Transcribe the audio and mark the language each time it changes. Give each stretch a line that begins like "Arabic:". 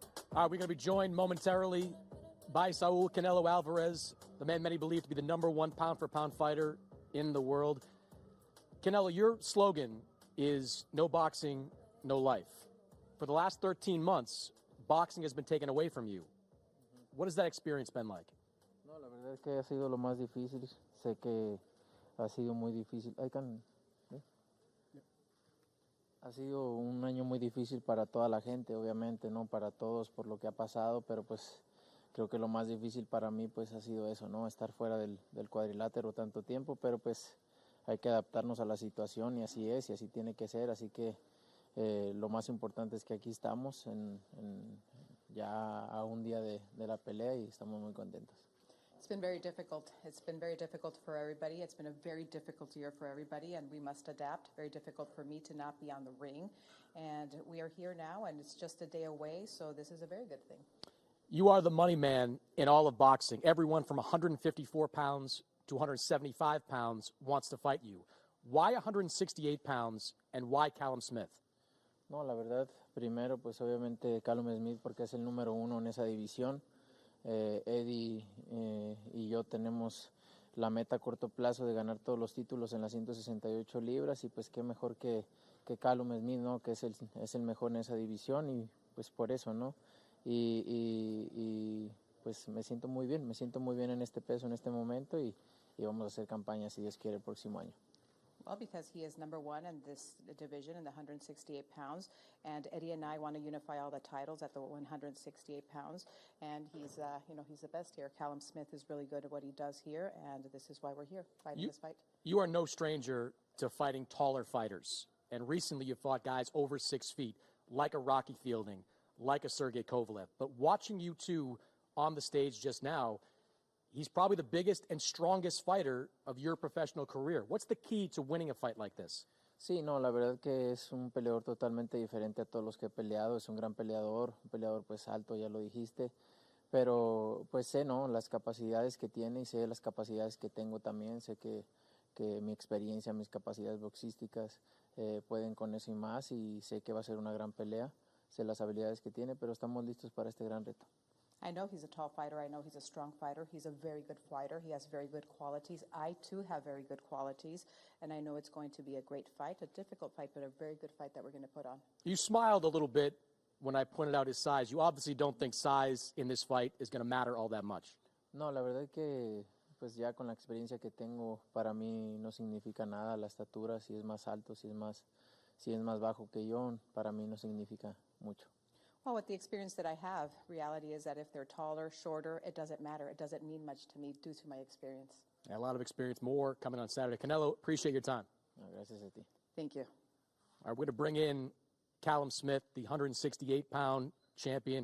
English: All right, we're going to be joined momentarily by Saúl Canelo Alvarez, the man many believe to be the #1 pound-for-pound fighter in the world. Canelo, your slogan is no boxing, no life. For the last 13 months, boxing has been taken away from you. What has that experience been like?
Spanish: No, la verdad es que ha sido lo más difícil. Sé que ha sido muy difícil. Ha sido un año muy difícil para toda la gente, obviamente, no para todos por lo que ha pasado, pero pues creo que lo más difícil para mí pues ha sido eso, ¿no? Estar fuera del cuadrilátero tanto tiempo, pero pues hay que adaptarnos a la situación y así es y así tiene que ser, así que lo más importante es que aquí estamos ya a un día de la pelea y estamos muy contentos.
English: It's been very difficult. It's been very difficult for everybody. It's been a very difficult year for everybody, and we must adapt. Very difficult for me to not be on the ring. And we are here now, and it's just a day away, so this is a very good thing. You are the money man in all of boxing. Everyone from 154 pounds to 175 pounds wants to fight you. Why 168 pounds, and why Callum Smith?
Spanish: No, la verdad, primero, pues obviamente Callum Smith porque es el número 1 en esa división. Eddie y yo tenemos la meta a corto plazo de ganar todos los títulos en las 168 libras y pues qué mejor que Callum Smith, ¿no? Que es el mejor en esa división y pues por eso, ¿no? Y pues me siento muy bien en este peso, en este momento y vamos a hacer campaña si Dios quiere el próximo año.
English: Well, because he is #1 in this division in the 168 pounds, and Eddie and I want to unify all the titles at the 168 pounds, and he's the best here. Callum Smith is really good at what he does here, and this is why we're here fighting this fight. You are no stranger to fighting taller fighters, and recently you fought guys over 6 feet, like a Rocky Fielding, like a Sergey Kovalev. But watching you two on the stage just now, he's probably the biggest and strongest fighter of your professional career. What's the key to winning a fight like this?
Spanish: Sí, no, la verdad que es un peleador totalmente diferente a todos los que he peleado. Es un gran peleador, un peleador pues alto, ya lo dijiste. Pero pues sé, ¿no? Las capacidades que tiene y sé las capacidades que tengo también. Sé que mi experiencia, mis capacidades boxísticas pueden con eso y más. Y sé que va a ser una gran pelea. Sé las habilidades que tiene, pero estamos listos para este gran reto.
English: I know he's a tall fighter. I know he's a strong fighter. He's a very good fighter. He has very good qualities. I, too, have very good qualities. And I know it's going to be a great fight, a difficult fight, but a very good fight that we're going to put on. You smiled a little bit when I pointed out his size. You obviously don't think size in this fight is going to matter all that much.
Spanish: No, la verdad que pues ya con la experiencia que tengo, para mí no significa nada la estatura. Si es más alto, si es más bajo que yo, para mí no significa mucho.
English: Well, with the experience that I have, reality is that if they're taller, shorter, it doesn't matter. It doesn't mean much to me due to my experience. Yeah, a lot of experience, more coming on Saturday. Canelo, appreciate your time.
Spanish: No, gracias a ti.
English: Thank you. All right, we're going to bring in Callum Smith, the 168-pound champion.